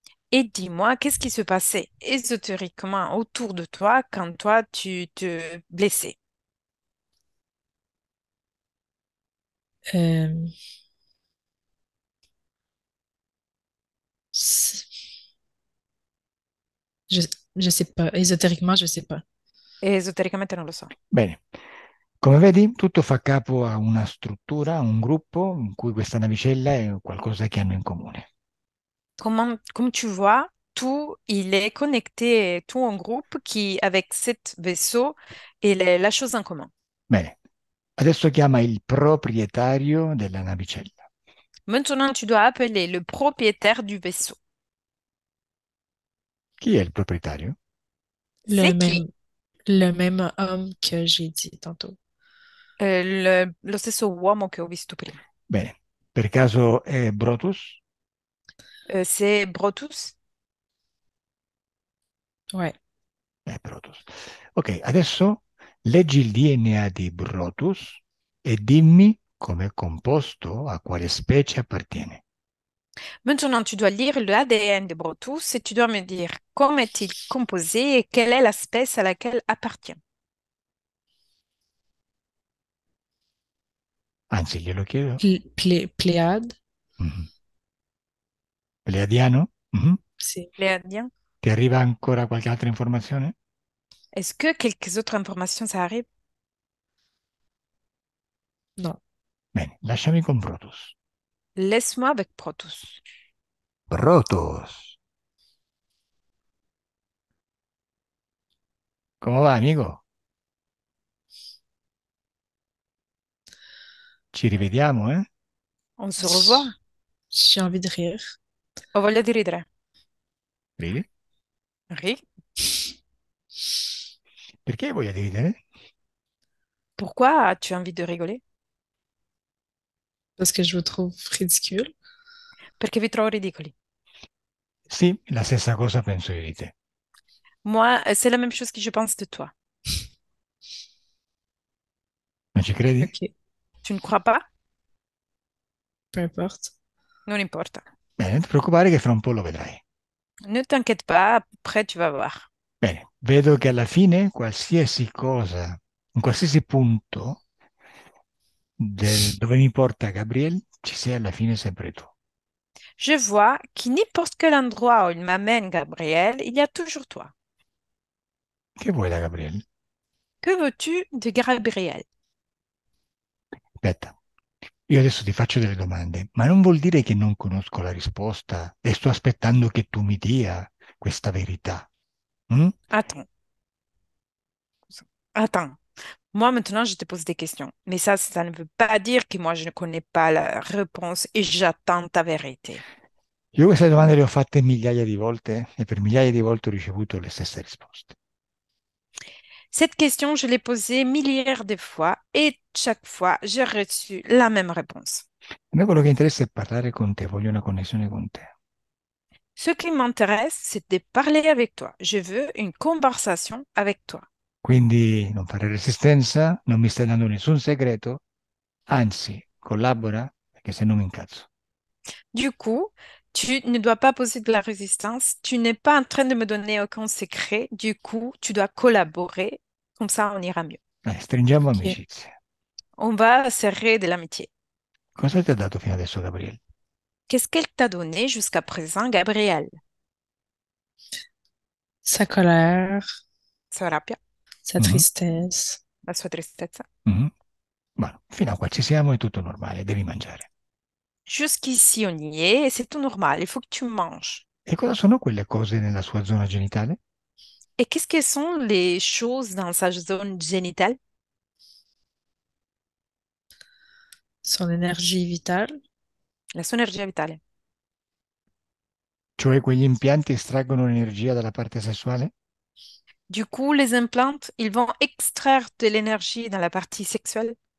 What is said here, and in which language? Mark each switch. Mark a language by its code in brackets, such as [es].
[fr] Et dis-moi, qu'est-ce qui se passait ésotériquement autour de toi quand toi, tu te blessais? Euh, c- je, je sais pas. Ésotériquement, je sais pas. [it] Esotericamente non lo so. Bene, come vedi, tutto fa capo a una struttura, a un gruppo in cui questa navicella è qualcosa che hanno in comune. [fr] Comme tu vois, tout, il est connecté, tout en groupe qui, avec cet vaisseau, et la chose en commun. [it] Bene, adesso chiama il proprietario della navicella. [fr] Maintenant, tu dois appeler le propriétaire du vaisseau. [it] Chi è il proprietario? [fr] Le C'est qui? même, le même homme que j'ai dit tantôt. [it] Lo stesso uomo che ho visto prima. Bene, per caso è Brotus? [fr] C'est Brotus? Ouais. [it] È Brotus. Ok, adesso leggi il DNA di Brotus e dimmi come è composto, a quale specie appartiene. [fr] Maintenant, tu dois lire le ADN de Brotus et tu dois me dire comment est-il composé et quelle est l'espèce à laquelle appartient. [it] Anzi, glielo chiedo. [fr] Pléiade, [it] Mhm. Pleiadiano? Mhm. [fr] c'est... Pléadien. [it] Ti arriva ancora qualche altra informazione? [fr] Est-ce que quelques autres informations, ça arrive? Non. [it] Bene, lasciami con Brotus. [fr] Laisse-moi avec Brotus. [it] Brotus, come va, amico? Ci rivediamo, eh? [fr] On se revoit. J'ai envie de rire [it] Ho voglia di ridere. Ridi? Ri? Perché hai voglia di ridere? [fr] Pourquoi as-tu envie de rigoler? parce que je vous trouve ridicule. [it] Perché vi trovo ridicoli. Sì, la stessa cosa penso io di te. [fr] Moi, c'est la même chose que je pense de toi. [it] Non ci credi? Ok, [fr] Tu ne crois pas? peu importe. [it] Non importa. Bene, non ti preoccupare che fra un po' lo vedrai. [fr] Ne t'inquiète pas, après tu vas voir. [it] Bene, vedo che alla fine qualsiasi cosa, in qualsiasi punto dove mi porta Gabriel, ci sei alla fine sempre tu. [fr] Je vois qu'à n'importe quel endroit où il m'amène Gabriel, il y a toujours toi. [it] Che vuoi da Gabriel? [fr] Que veux-tu de Gabriel? [it] Aspetta, io adesso ti faccio delle domande, ma non vuol dire che non conosco la risposta e sto aspettando che tu mi dia questa verità. Mm? [fr] Attends, attends. Moi, maintenant, je te pose des questions. Mais ça ne veut pas dire que moi, je ne connais pas la réponse et j'attends ta vérité. [it] Io queste domande le ho fatte migliaia di volte e per migliaia di volte ho ricevuto le stesse risposte. [fr] Cette question, je l'ai posée milliards de fois et chaque fois, j'ai reçu la même réponse. [it] A me quello che interessa è parlare con te, voglio una connessione con te. [fr] Ce qui m'intéresse, c'est de parler avec toi. Je veux une conversation avec toi. [it] Quindi non fare resistenza, non mi stai dando nessun segreto, anzi, collabora, perché se no mi incazzo. [fr] Du coup, tu ne dois pas poser de la résistance. Tu n'es pas en train de me donner aucun secret. Du coup, tu dois collaborer. Comme ça, on ira mieux. [it] Stringiamo Ok. amicizia. [fr] On va serrer de l'amitié. [it] Cosa ti ha dato fino adesso, Gabriele? [fr] Qu'est-ce qu'elle t'a donné jusqu'à présent, Gabriel? Sa colère, [it] Sa rabbia, [fr] sa Mhm, tristesse. [it] la sua tristezza. mhm. Bueno, fino a qua ci siamo, è tutto normale, devi mangiare. [fr] Jusqu'ici, on y est et c'est tout normal. Il faut que tu manges. [it] E cosa sono quelle cose nella sua zona genitale? [fr] Et qu'est-ce que sont les choses dans sa zone génitale? Son énergie vitale, [it] La sua energia vitale. Cioè quegli impianti estraggono l'energia dalla parte sessuale? [fr] Du coup, les implants, ils vont extraire de l'énergie dans la partie sexuelle.